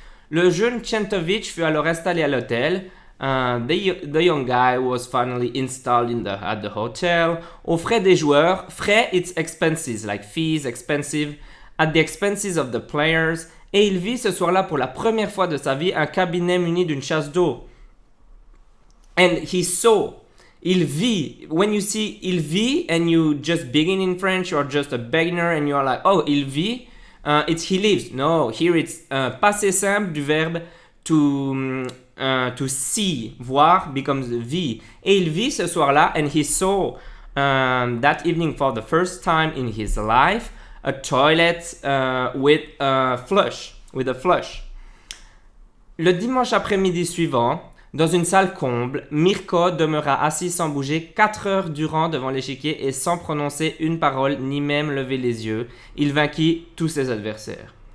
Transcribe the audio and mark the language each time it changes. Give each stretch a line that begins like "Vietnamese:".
French: Le jeune Tchentovitch fut alors installé à l'hôtel.
English: The young guy was finally installed at the hotel.
French: Aux frais des joueurs,
English: frais it's expenses, like fees, expensive, at the expenses of the players.
French: Et il vit ce soir-là pour la première fois de sa vie un cabinet muni d'une chasse d'eau.
English: And he saw, il vit, when you see il vit and you just begin in French, you're just a beginner and you're like, oh, il vit, it's he lives. No, here it's passé simple du verbe to see, voir, becomes vit.
French: Et il vit ce soir-là,
English: and he saw that evening for the first time in his life, a toilet with a flush.
French: Le dimanche après-midi suivant, dans une salle comble, Mirko demeura assis sans bouger 4 heures durant devant l'échiquier et sans prononcer une parole, ni même lever les yeux. Il vainquit tous ses adversaires.